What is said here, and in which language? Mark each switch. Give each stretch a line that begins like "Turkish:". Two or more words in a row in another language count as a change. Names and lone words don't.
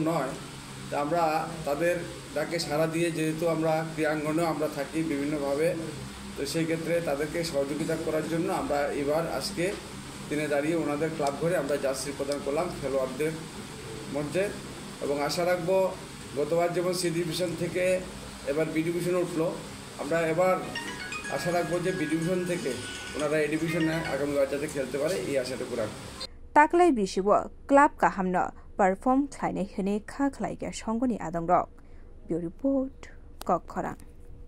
Bangla: নয় তা আমরা তাদের ডাকে সাড়া দিয়ে যেহেতু আমরা ক্রীড়াঙ্গনেও আমরা থাকি বিভিন্নভাবে তো সেই ক্ষেত্রে তাদেরকে সহযোগিতা করার জন্য আমরা এবার আজকে দিনে দাঁড়িয়ে ওনাদের ক্লাব ঘরে আমরা জার্সি প্রদান করলাম খেলোয়াড়দের মধ্যে এবং আশা রাখবো গতবার যেমন সি ডিভিশন থেকে এবার বি ডিভিশনে উঠলো আমরা এবার আশা রাখবো যে বি ডিভিশন থেকে ওনারা এ ডিভিশনে আগামীবার যাতে খেলতে পারে এই আশাটুকু রাখবো
Kok Borok: Taklai bisibo club ka hamno perform khlainai hene kha khlaiga songoni adongrok
English: Bureau Report
Kok Borok: Kokkhora